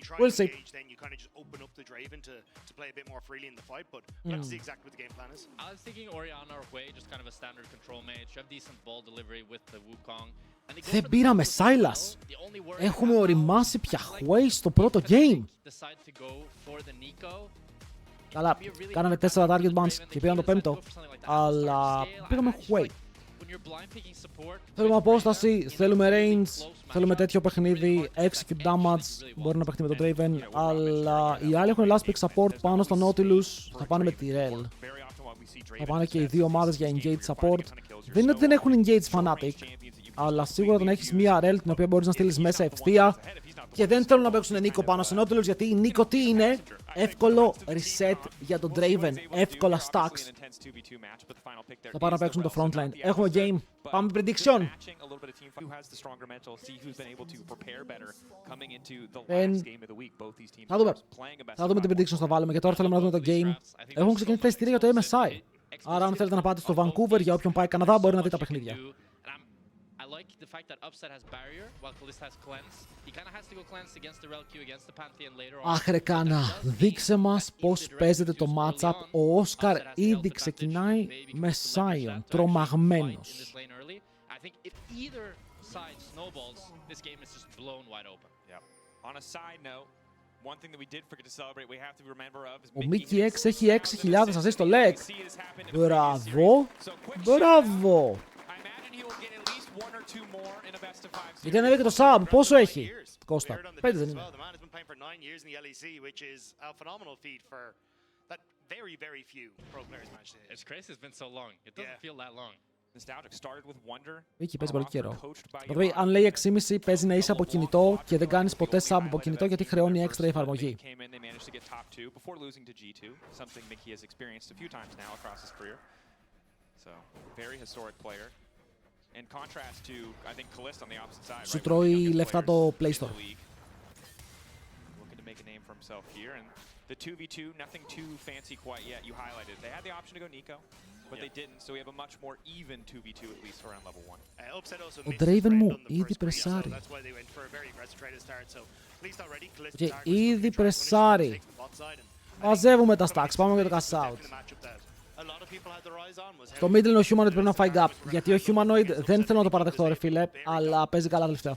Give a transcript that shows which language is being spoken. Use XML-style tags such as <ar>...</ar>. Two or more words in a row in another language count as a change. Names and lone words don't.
<en>We'll see. Then you kind of just open up the Draven to play a bit more freely in the fight, but we have to see exactly what the game plan is. I was thinking Orianna or Pαει, just kind of a standard control mage. You have decent ball delivery with the Wukong.</en> <el>Δεν πήραμε Silas. Έχουμε οριμάσει πια Pαει στο πρώτο game. Καλά, κάναμε 4</el> <en>target bans</en> <el>και πήραν το πέμπτο. Αλλά πήγαμε Pαει. Θέλουμε απόσταση, θέλουμε range, θέλουμε τέτοιο παιχνίδι,</el> <en>execute damage,</en> <el>μπορεί να παίχνει με τον Draven, αλλά οι άλλοι έχουν</el> <en>last pick support</en> <el>πάνω στο Nautilus, θα πάνε με τη Rel. Θα πάνε και οι δύο ομάδες για</el> <en>engage support.</en> <el>Δεν είναι ότι δεν έχουν</el> <en>engage fanatic,</en> <el>αλλά σίγουρα όταν έχεις μία Rel την οποία μπορείς να στείλεις μέσα ευθεία και δεν θέλουν να παίξουν Νίκο πάνω στο Nautilus, γιατί η Νίκο τι είναι? Εύκολο reset για τον Draven, εύκολα stacks. Θα πάνε να παίξουν το frontline. Έχουμε game, πάμε prediction. Θα δούμε την prediction θα βάλουμε και τώρα θέλουμε να δούμε το game. Έχουμε ξεκινήσει τα εισιτήρια για το MSI. Άρα αν θέλετε να πάτε στο Vancouver, για όποιον πάει Καναδά, μπορεί να δει τα παιχνίδια.</el> <en>I like the fact that Upset has barrier while Kalista has cleanse. He kind of has to go cleanse against the Rel Q against the Pantheon later on.</en> <el>Αχ ρε Κάνα, δείξε μας πώς παίζεται το matchup. Ο Όσκαρ ήδη ξεκινάει με Sion, τρομαγμένος.</el> <en>I think if either side snowballs, this game is just blown wide open. Yeah. On a side note, one thing that we did forget to celebrate, we have to remember of is</en> <el>ο Mickey X έχει 6.000 assist στο leg. Μπράβο, μπράβο. Γιατί ανέβηκε το sub, πόσο έχει, Κώστα? 5 δεν είναι. Μίκη παίζει πολύ καιρό. Δηλαδή, αν λέει 6,5 παίζει να είσαι από κινητό και δεν κάνεις ποτέ sub από κινητό γιατί χρεώνει έξτρα η εφαρμογή. Σου τρώει λεφτά το Play Store.</el> <en>The 2v2, nothing too fancy quite yet. You highlighted. They had the option to go Nico, but they didn't. So we have a much more even 2v2 at least around level 1.</en> <el>Ο Draven μου ήδη πρεσάρει. Και ήδη πρεσάρει. Μαζεύουμε τα stacks, πάμε για το</el> <en>cash out.</en> <el>Στο middle είναι ο Humanoid, πρέπει να φάει gap. Γιατί ο Humanoid δεν θέλω να το παραδεχτώ ρε φίλε, αλλά παίζει καλά τελευταία.</el>